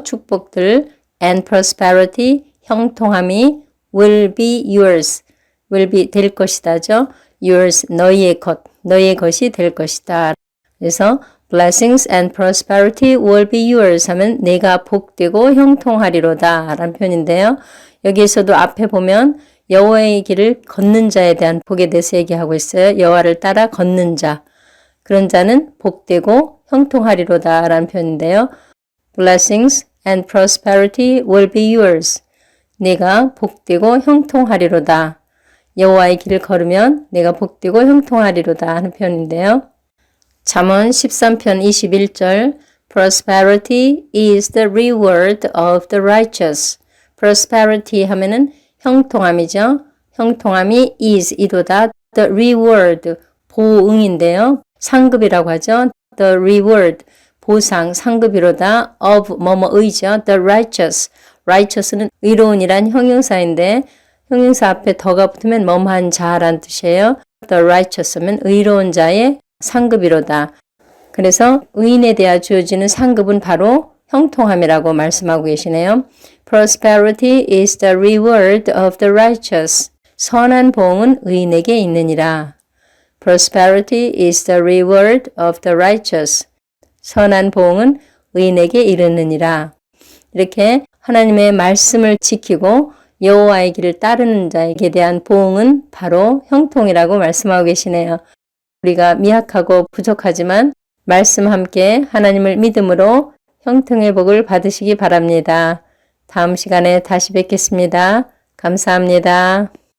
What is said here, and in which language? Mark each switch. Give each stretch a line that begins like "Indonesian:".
Korean: 축복들
English: and prosperity,
Korean: 형통함이
English: will be yours. will be
Korean: 될 것이다죠.
English: yours,
Korean: 너희의 것, 너희의 것이 될 것이다. 그래서
English: blessings and prosperity will be yours
Korean: 하면 내가 복되고 형통하리로다 라는 표현인데요. 여기에서도 앞에 보면 여호와의 길을 걷는 자에 대한 복에 대해서 얘기하고 있어요. 여호와를 따라 걷는 자. 그런 자는 복되고 형통하리로다 라는 표현인데요.
English: Blessings and prosperity will be yours.
Korean: 내가 복되고 형통하리로다. 여호와의 길을 걸으면 내가 복되고 형통하리로다 하는 표현인데요. 잠언 13편 21절
English: Prosperity is the reward of the righteous.
Korean: Prosperity 하면은 형통함이죠. 형통함이
English: is
Korean: 이도다.
English: The reward
Korean: 보응인데요. 상급이라고 하죠.
English: The reward
Korean: 보상 상급이로다.
English: of
Korean: 뭐뭐의죠.
English: The righteous.
Korean: righteous는 의로운이란 형용사인데 형용사 앞에 더가 붙으면 뭐뭐한 자란 뜻이에요.
English: The righteous
Korean: 면 의로운 자의 상급이로다. 그래서 의인에 대하 주어지는 상급은 바로 형통함이라고 말씀하고 계시네요.
English: Prosperity is the reward of the righteous.
Korean: 선한 보응은 의인에게 있느니라.
English: Prosperity is the reward of the righteous.
Korean: 선한 보응은 의인에게 이르느니라. 이렇게 하나님의 말씀을 지키고 여호와의 길을 따르는 자에게 대한 보응은 바로 형통이라고 말씀하고 계시네요. 우리가 미약하고 부족하지만 말씀 함께 하나님을 믿음으로 형통의 복을 받으시기 바랍니다. 다음 시간에 다시 뵙겠습니다. 감사합니다.